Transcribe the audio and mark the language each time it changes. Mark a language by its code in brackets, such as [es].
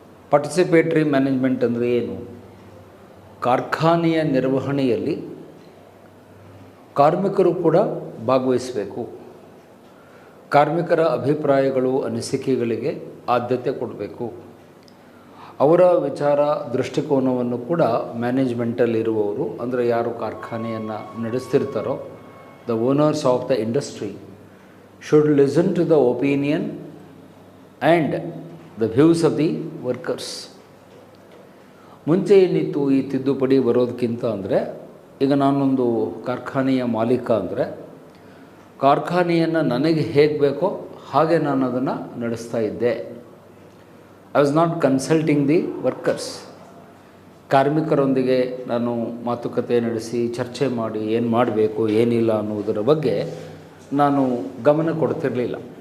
[kn] ಪಾರ್ಟಿಸಿಪೇಟ್ರಿ management ಅಂದರೆ ಏನು? ಕಾರ್ಖಾನೆಯ ನಿರ್ವಹಣೆಯಲ್ಲಿ ಕಾರ್ಮಿಕರು ಕೂಡ ಭಾಗವಹಿಸಬೇಕು. ಕಾರ್ಮಿಕರ ಅಭಿಪ್ರಾಯಗಳು, ಅನಿಸಿಕೆಗಳಿಗೆ ಆದ್ಯತೆ ಕೊಡಬೇಕು. ಅವರ ವಿಚಾರ ದೃಷ್ಟಿಕೋನವನ್ನು ಕೂಡ ಮ್ಯಾನೇಜ್ಮೆಂಟಲ್ಲಿರುವವರು, ಅಂದರೆ ಯಾರು ಕಾರ್ಖಾನೆಯನ್ನು ನಡೆಸ್ತಿರ್ತಾರೋ, [en] the owners of the industry should listen to the opinion and the views of the workers. [kn] ಮುಂಚೆ ಏನಿತ್ತು ಈ ತಿದ್ದುಪಡಿ ಬರೋದಕ್ಕಿಂತ ಅಂದರೆ, ಈಗ ನಾನೊಂದು ಕಾರ್ಖಾನೆಯ ಮಾಲೀಕ ಅಂದರೆ ಕಾರ್ಖಾನೆಯನ್ನು ನನಗೆ ಹೇಗೆ ಬೇಕೋ ಹಾಗೆ ನಾನು ಅದನ್ನು ನಡೆಸ್ತಾ ಇದ್ದೆ. [en] I was not consulting the workers. [kn] ಕಾರ್ಮಿಕರೊಂದಿಗೆ ನಾನು ಮಾತುಕತೆ ನಡೆಸಿ ಚರ್ಚೆ ಮಾಡಿ ಏನು ಮಾಡಬೇಕು ಏನಿಲ್ಲ ಅನ್ನುವುದರ ಬಗ್ಗೆ ನಾನು ಗಮನ ಕೊಡ್ತಿರಲಿಲ್ಲ.